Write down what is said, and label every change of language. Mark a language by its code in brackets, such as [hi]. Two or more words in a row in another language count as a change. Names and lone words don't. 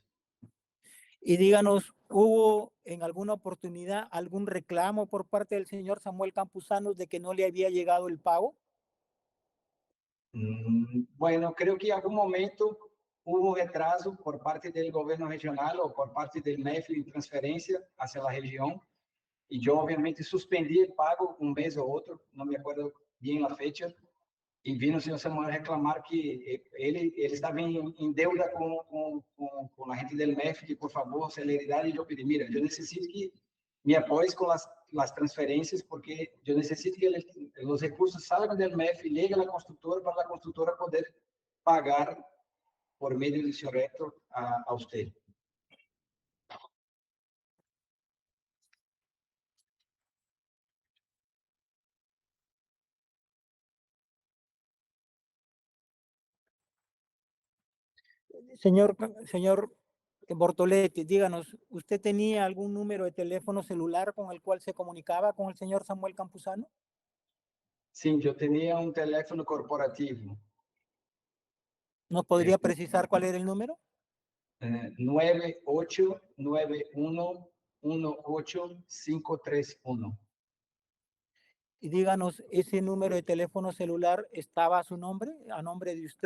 [es] Y díganos, ¿hubo en alguna oportunidad algún reclamo por parte del señor Samuel Campuzano de que no le había llegado el pago? Bueno, creo que en algún momento hubo retraso por parte del gobierno regional o por parte del MEF en transferencia hacia la región. Y yo obviamente suspendí el pago un mes o otro, no me acuerdo bien la fecha, y vino [pt] o senhor Samuel reclamar que ele estava em deuda com a gente do MEF, que por favor, celeridade, e eu pedi, mira, eu necessito que me apoies com as transferências, porque eu necessito que os recursos salgam do MEF e liguem à construtora, para a construtora poder pagar por meio do senhor Héctor a você. [es] Señor Bortoletti, díganos, ¿usted tenía algún número de teléfono celular con el cual se comunicaba con el señor Samuel Campuzano? [pt] Sim, eu tinha um telefone corporativo. [es] ¿Nos podría precisar cuál era el número? 9891185531. Y díganos, ¿ese número de teléfono celular estaba a su nombre, a nombre de usted?